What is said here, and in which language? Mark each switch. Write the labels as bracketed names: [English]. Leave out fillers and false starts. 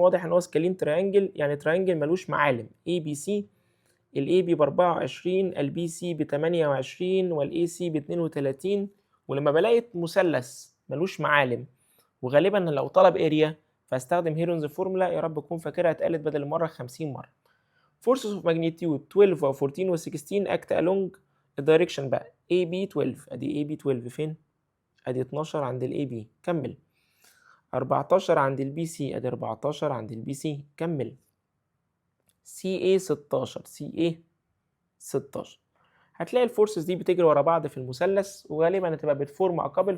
[Arabic] واضح ان هو سكالين تريانجل، يعني تريانجل ملوش معالم. ABC ال AB ب 24 ال BC ب 28 وال AC ب 32. ولما بلاقي مثلث ملوش معالم وغالبا لو طلب اريا فاستخدم هيرونز فورمولا، يا رب تكون فاكرها، اتقالت بدل المره 50 مره. [English] Forces of magnitude 12 و 14 و 16 act along [Arabic] الدايركشن بقى [English] AB 12. [Arabic] ادي AB 12 فين؟ ادي 12 عند ال AB. كمل. 14 عند ال BC. ادي 14 عند ال BC. كمل. CA 16. CA 16. هتلاقي الفورسز دي بتجري ورا بعض في المثلث وغالبا هتبقى بتفورم كابل.